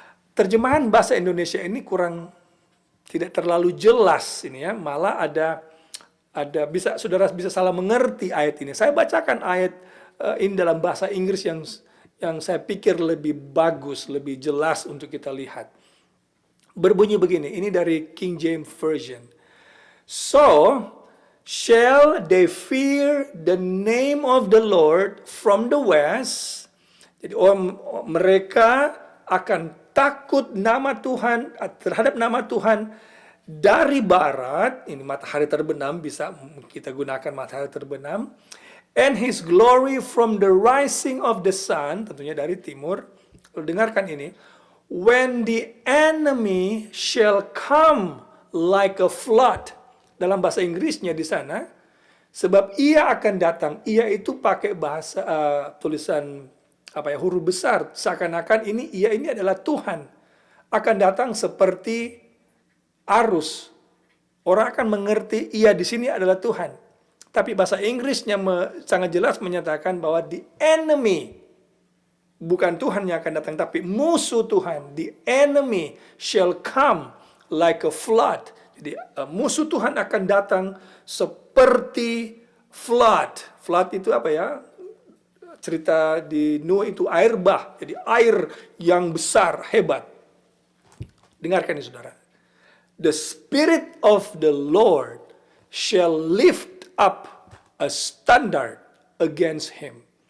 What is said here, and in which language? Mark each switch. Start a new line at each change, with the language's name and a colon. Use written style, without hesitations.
Indonesian: Terjemahan bahasa Indonesia ini kurang, tidak terlalu jelas ini ya, malah ada bisa saudara bisa salah mengerti ayat ini. Saya bacakan ayat ini dalam bahasa Inggris yang saya pikir lebih bagus, lebih jelas untuk kita lihat. Berbunyi begini, ini dari King James Version.
English: So shall they fear the name of the Lord from the west.
Indonesian: Jadi mereka akan takut nama Tuhan, terhadap nama Tuhan dari barat. Ini matahari terbenam, bisa kita gunakan matahari terbenam.
English: And his glory from the rising of the sun,
Indonesian: tentunya dari timur. Dengarkan ini.
English: When the enemy shall come like a flood.
Indonesian: Dalam bahasa Inggrisnya di sana, sebab ia akan datang. Ia itu pakai bahasa tulisan huruf besar. Seakan-akan ia ini adalah Tuhan. Akan datang seperti arus. Orang akan mengerti ia di sini adalah Tuhan. Tapi bahasa Inggrisnya sangat jelas menyatakan bahwa
English: the enemy,
Indonesian: bukan Tuhan yang akan datang, tapi musuh Tuhan.
English: The enemy shall come like a flood.
Indonesian: Jadi musuh Tuhan akan datang seperti flood. Flood itu apa ya? Cerita di Nuh itu air bah. Jadi air yang besar, hebat. Dengarkan ini saudara.
English: The Spirit of the Lord shall lift up a standard against him.